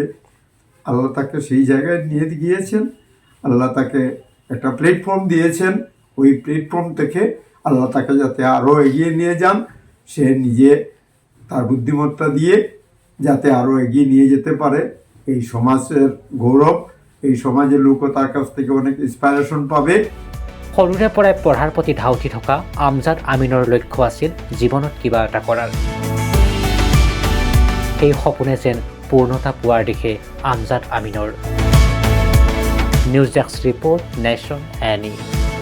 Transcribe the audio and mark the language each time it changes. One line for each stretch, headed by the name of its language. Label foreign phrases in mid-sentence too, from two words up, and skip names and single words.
Bangla: আল্লাহ তাকে সেই জায়গায় নিয়ে গিয়েছেন, আল্লাহ তাকে একটা প্ল্যাটফর্ম দিয়েছেন। ওই প্ল্যাটফর্ম থেকে আল্লাহ তাকে যাতে আরও এগিয়ে নিয়ে যান, সে নিজে তার বুদ্ধিমত্তা দিয়ে যাতে আরও এগিয়ে নিয়ে যেতে পারে। এই সমাজের গৌরৱ, এই সমাজের লোকও তার কাছ থেকে অনেক ইন্সপাইৰেশ্যন পাবে।
Assamese: সৰুৰে পৰাই পঢ়াৰ প্ৰতি ধাউতি থকা আমজাদ আমিনৰ লক্ষ্য আছিল জীৱনত কিবা এটা কৰাৰ। সেই সপোনে যেন পূৰ্ণতা পোৱাৰ দিশে আমজাদ আমিনৰ।
English: News desk report, Nation Any.